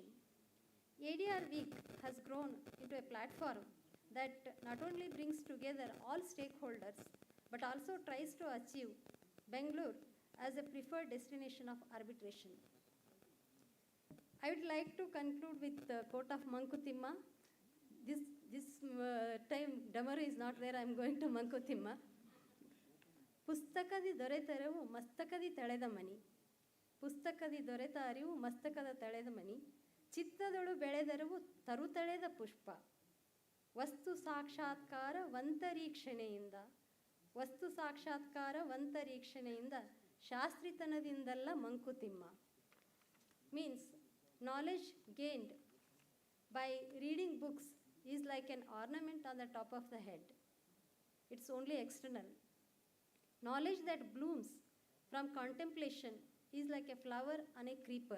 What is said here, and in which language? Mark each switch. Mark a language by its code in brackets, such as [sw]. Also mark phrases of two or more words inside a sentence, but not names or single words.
[en] ADR Week has grown into a platform that not only brings together all stakeholders but also tries to achieve Bangalore as a preferred destination of arbitration. I would like to conclude with the quote of Mankutimma. This time Damaru is not there, I am going to Mankutimma. [kn] ಪುಸ್ತಕದಿ ದೊರೆತ ಅರಿವು ಮಸ್ತಕದಿ ತಳೆದ ಮನಿ, ಪುಸ್ತಕದಿ ದೊರೆತ ಅರಿವು ಮಸ್ತಕದ ತಳೆದ ಮನಿ, ಚಿತ್ತದೊಳು ಬೆಳೆದರಿವು ತರುತಳೆದ ಪುಷ್ಪ, ವಸ್ತು ಸಾಕ್ಷಾತ್ಕಾರ ವಂತರೀಕ್ಷಣೆಯಿಂದ, ವಸ್ತು ಸಾಕ್ಷಾತ್ಕಾರ ವಂತರೀಕ್ಷಣೆಯಿಂದ ಶಾಸ್ತ್ರಿತನದಿಂದಲ್ಲ ಮಂಕುತಿಮ್ಮ. [en] Means knowledge gained by reading books is like an ornament on the top of the head. It's only external. Knowledge that blooms from contemplation is like a flower on a creeper.